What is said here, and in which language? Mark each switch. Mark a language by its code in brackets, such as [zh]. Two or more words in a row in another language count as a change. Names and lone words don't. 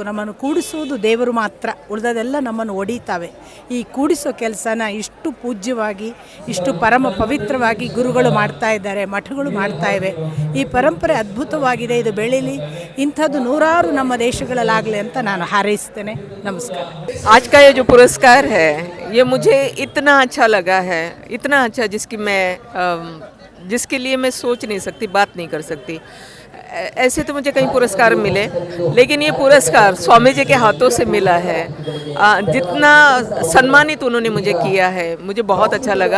[kn] ನಮ್ಮನ್ನು ಕೂಡಿಸುವುದು ದೇವರು ಮಾತ್ರ, ಉಳಿದದೆಲ್ಲ ನಮ್ಮನ್ನು ಒಡೀತಾವೆ. ಈ ಕೂಡಿಸೋ ಕೆಲಸನ ಇಷ್ಟು ಪೂಜ್ಯವಾಗಿ, ಇಷ್ಟು ಪರಮ ಪವಿತ್ರವಾಗಿ ಗುರುಗಳು ಮಾಡ್ತಾ ಇದ್ದಾರೆ, ಮಠಗಳು ಮಾಡ್ತಾ ಇವೆ. ಈ ಪರಂಪರೆ ಅದ್ಭುತವಾಗಿದೆ, ಇದು ಬೆಳೀಲಿ, ಇಂಥದ್ದು ನೂರಾರು ನಮ್ಮ ದೇಶಗಳಲ್ಲಾಗಲಿ ಅಂತ ನಾನು ಹಾರೈಸ್ತೇನೆ. ನಮಸ್ಕಾರ. [hi] आज का ये जो पुरस्कार है ये मुझे इतना अच्छा लगा है, इतना अच्छा जिसके लिए मैं सोच नहीं सकती, बात नहीं कर सकती। ऐसे तो मुझे कई पुरस्कार मिले, लेकिन ये पुरस्कार स्वामी जी के हाथों से मिला है। जितना सम्मानित उन्होंने मुझे किया है, मुझे बहुत अच्छा लगा।